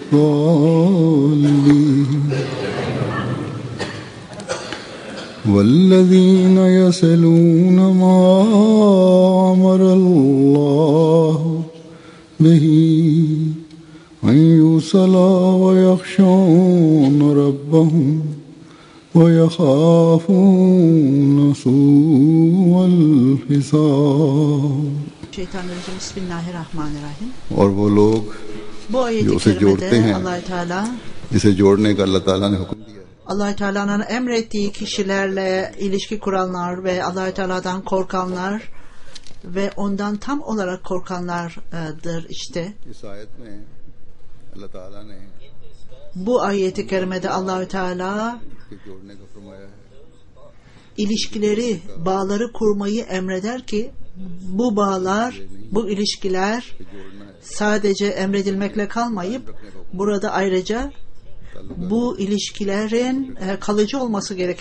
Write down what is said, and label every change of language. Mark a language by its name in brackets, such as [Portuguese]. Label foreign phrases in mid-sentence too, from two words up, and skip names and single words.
[Arabic] الضالين والذين يصلون ما أمر الله به أن يوصل ويخشون ربهم ويخافون سوء الحساب. Şeytanirracim. Bismillahirrahmanirrahim. [Urdu] اور وہ لوگ [Turkish] Bu ayet-i [Urdu] جو اسے جوڑتے [Turkish] kerimede [Urdu] हैं [Turkish] Allah-u Teala [Urdu] جسے جوڑنے کا اللہ تعالیٰ نے حکم دیا ہے. [Turkish] Allah-u Teala'nın emrettiği kişilerle ilişki kuranlar ve Allah-u Teala'dan korkanlar ve ondan tam olarak korkanlardır işte. [Urdu] اس آیت میں اللہ تعالیٰ نے [Turkish] Bu ayet-i kerimede Allah-u Teala [Urdu] اس کے جوڑنے کا فرمایا ہے. [Turkish] ilişkileri, bağları kurmayı emreder ki bu bağlar, bu ilişkiler sadece emredilmekle kalmayıp burada ayrıca bu ilişkilerin kalıcı olması gerekir.